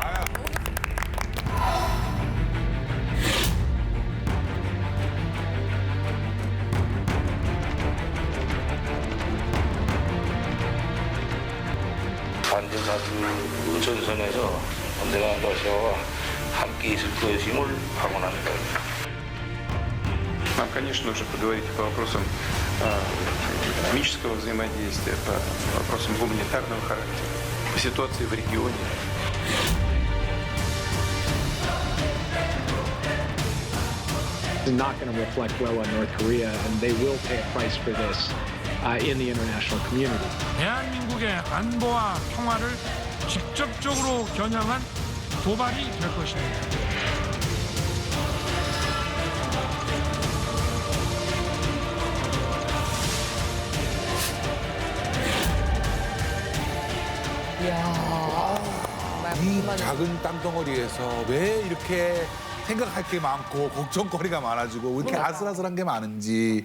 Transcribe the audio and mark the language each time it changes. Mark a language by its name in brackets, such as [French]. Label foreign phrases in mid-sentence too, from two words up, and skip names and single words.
[Korean] 반전사주 전선에서 언제나 러시아와 함께 있을 것임을 확언합니다. [Russian] Нам, конечно, нужно поговорить по вопросам экономического взаимодействия, по вопросам гуманитарного характера, по ситуации в регионе. [English] Is not going to reflect well on North Korea, and they will pay a price for this in the international community. [Korean] 대한민국의 안보와 평화를 직접적으로 겨냥한 도발이 될 것입니다. 이 작은 땅덩어리에서 왜 이렇게 생각할 게 많고 걱정거리가 많아지고 왜 이렇게 아슬아슬한 게 많은지.